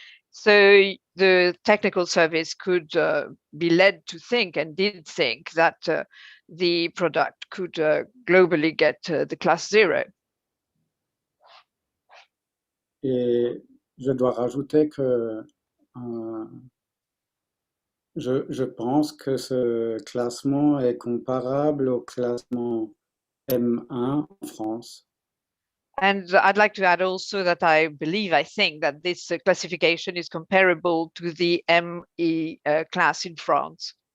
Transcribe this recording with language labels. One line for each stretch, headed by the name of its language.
English: So the technical service could be led to think and did think that the product could globally get the class 0.
French: Et je dois rajouter que je pense que ce classement est comparable au classement M1 en France.
English: And I'd like to add also that I think that this classification is comparable to the ME class in France.